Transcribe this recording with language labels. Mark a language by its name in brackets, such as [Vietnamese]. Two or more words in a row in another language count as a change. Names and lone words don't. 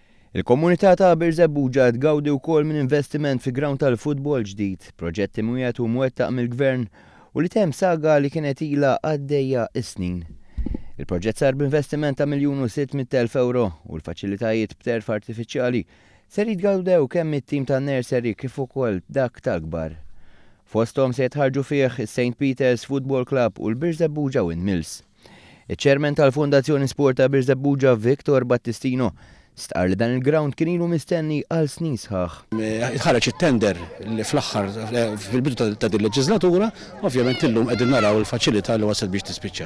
[Maltese] Il-komunità ta' Birzebbuġa tgawdi wkoll minn investiment fi ground tal-futbol ġdid, proġetti mwiegħed u mwettaq mill-Gvern u li temm saga li kienet ilha għaddejja is-snin. Il-proġett sar b'investiment ta' €1,600,000 u l-faċilitajiet b'terf artifiċjali ser jitgawdew kemm it-tim tan-nursery kif ukoll dak tal-kbar. Fosthom se jitħarġu fih is-St. Peter's Football Club u l-Birzebbuġa Windmills. Iċ-ċermen tal-Fondazzjoni Sport ta' Birzebbuġa Victor Battistino stqar li dan il-ground kien ilu mistenni għal snin sħaħ. Ħareġ it-tender fl-aħħar fil-bidu ta' din leġislatura, ovvjament illum qegħdin naraw il-faċilità li wasal biex tispiċċa.